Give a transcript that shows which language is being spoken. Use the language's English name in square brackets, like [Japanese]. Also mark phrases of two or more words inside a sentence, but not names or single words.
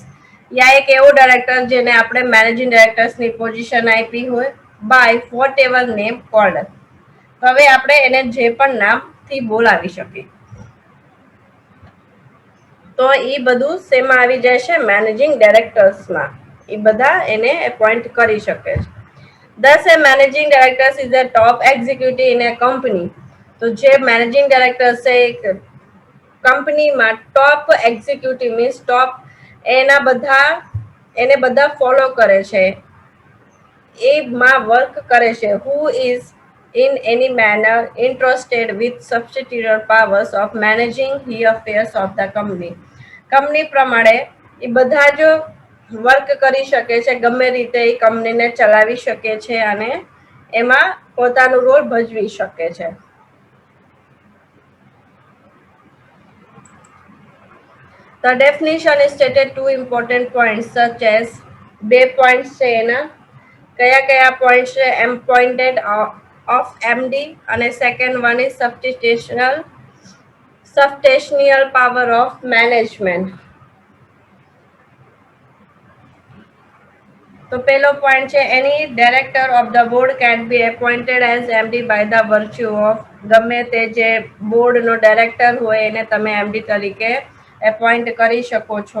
[Gujarati] યા એક એવો ડાયરેક્ટર જેને આપણે મેનેજિંગ ડાયરેક્ટર્સની પોઝિશન આપી હોય, [English] by whatever name called. [Gujarati] હવે આપણે એને જે પણ નામથી બોલાવી શકીએ. તો એ બધું શેમાં આવી જાય છે? મેનેજિંગ ડાયરેક્ટર્સમાં. એ બધા એને એપોઇન્ટ કરી શકે છે. [English] Thus, a managing director is a top executive in a company. [Gujarati] તો જે મેનેજિંગ ડાયરેક્ટર છે કંપનીમાં [English] top executive means top, [Gujarati] એને બધા ફોલો કરે છે, એમાં વર્ક કરે છે. [English] who is in any manner entrusted with substantial powers of managing the affairs of the company. [Gujarati] કંપની પ્રમાણે એ બધા જ વર્ક કરી શકે છે, ગમે રીતે એ કંપનીને ચલાવી શકે છે અને એમાં પોતાનું રોલ ભજવી શકે છે. [English] The definition is stated two important points such as [Gujarati] બે પોઈન્ટ છે એના. કયા કયા પોઈન્ટ છે [English] appointed of MD અને second one is substantial power of management. [Gujarati] તો પહેલો પોઈન્ટ છે એની [English] director of the board can be appointed as MD by the virtue of, [Gujarati] ગમે તે જે બોર્ડનો ડાયરેક્ટર હોય એને તમે એમડી તરીકે એપોઇન્ટ કરી શકો છો.